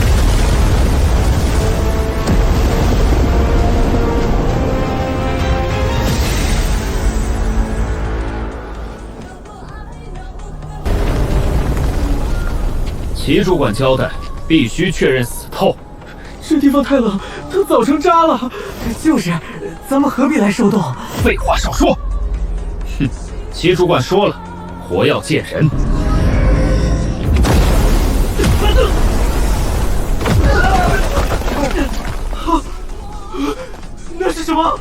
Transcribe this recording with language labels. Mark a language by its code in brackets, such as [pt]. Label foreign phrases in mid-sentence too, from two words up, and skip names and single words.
[zh] 齐主管交代，必須確認死透。这地方太冷，都早成渣了。就是，咱們何必來受凍？廢話少說。哼，齊主管說了，活要見人。那是什麼？